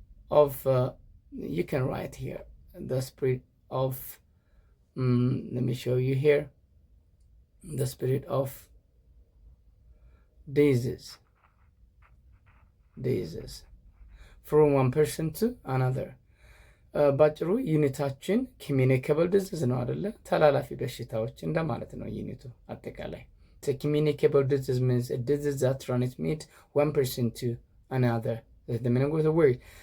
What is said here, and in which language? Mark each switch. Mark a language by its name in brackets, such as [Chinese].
[English] of you can write here the spread of let me show you here the spread of disease from one person to another. [Amharic] ባጭሩ ዩኒታችን ኮሚኒኬብል ዲዚዝ ነው አይደለ? ተላላፊ በሽታዎች እንደማለት ነው ዩኒቱ አጠቃላይ። [English] so communicable disease means a disease that transmit one person to another. That's the meaning of the word.